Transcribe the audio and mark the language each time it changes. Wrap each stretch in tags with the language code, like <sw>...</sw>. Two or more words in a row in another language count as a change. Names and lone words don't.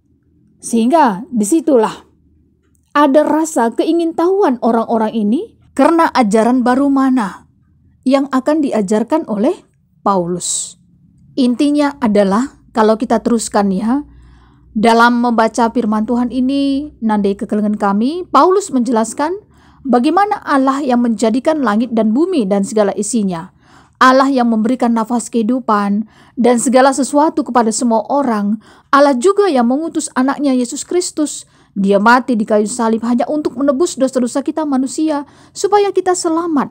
<id>Sehingga disitulah ada rasa keingintahuan orang-orang ini karena ajaran baru mana yang akan diajarkan oleh Paulus. Intinya adalah kalau kita teruskan ya, dalam membaca firman Tuhan ini,</id> <btx>nandai kekelengan kami,</btx> <id>Paulus menjelaskan bagaimana Allah yang menjadikan langit dan bumi dan segala isinya. Allah yang memberikan nafas kehidupan dan segala sesuatu kepada semua orang. Allah juga yang mengutus anaknya Yesus Kristus. Dia mati di kayu salib hanya untuk menebus dosa-dosa kita manusia supaya kita selamat.</id>